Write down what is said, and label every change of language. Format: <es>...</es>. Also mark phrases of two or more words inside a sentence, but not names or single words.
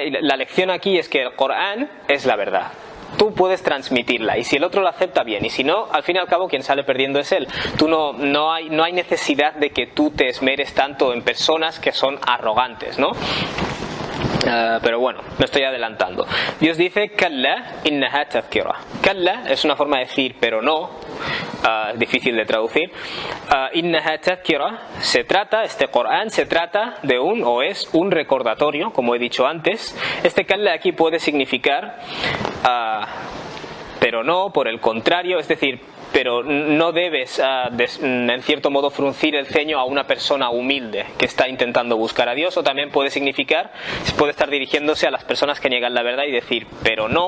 <es>Y la lección aquí es que el Corán es la verdad. Tú puedes transmitirla, y si el otro la acepta, bien, y si no, al fin y al cabo quien sale perdiendo es él. Tú no hay necesidad de que tú te esmeres tanto en personas que son arrogantes, ¿no? Pero bueno, me estoy adelantando. Dios dice</es> <ar>كلا إنها تذكرة.</ar> <es>Kalla es una forma de decir pero no, es difícil de traducir.</es> <ar>إنها تذكرة,</ar> <es>este Corán se trata de es un recordatorio, como he dicho antes. Este Kalla aquí puede significar pero no, por el contrario, es decir, pero no debes en cierto modo fruncir el ceño a una persona humilde que está intentando buscar a Dios, o también puede estar dirigiéndose a las personas que niegan la verdad y decir pero no.</es>